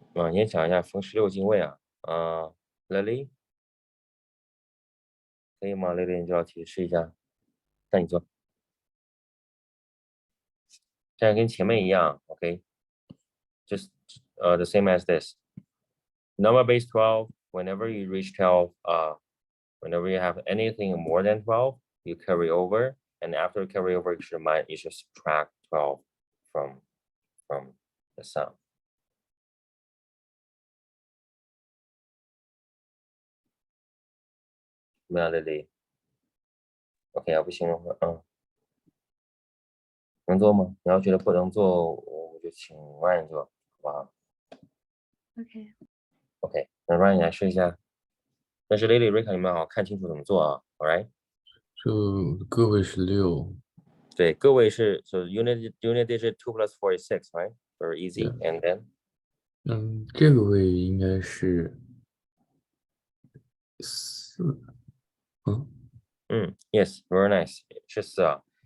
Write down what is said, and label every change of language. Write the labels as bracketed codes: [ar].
[zh] 你先想一下逢16进位啊，Lily 可以吗？Lily，你这道题试一下，那你做，这样跟前面一样 ，OK？ [en] Just the same as this. Number base 12. Whenever you reach 12, whenever you have anything more than 12, you carry over, and after carry over, you should subtract 12 from the sum. [zh] 怎么样，Lily？ OK 啊，不行的话，能做吗？你要觉得不能做，我就请 Ryan 做，好不好 ？OK， 那 Ryan 你来试一下。但是 Lily、Rika 你们好看清楚怎么做啊 ， [en] All right？ [zh] 就个位是6。对，个位是 [en] so unit digit 2 plus 4 is 6, right? Very easy. Yeah. And then [zh] 这个位应该是4。 [en] yes, very nice. [zh] 是4啊。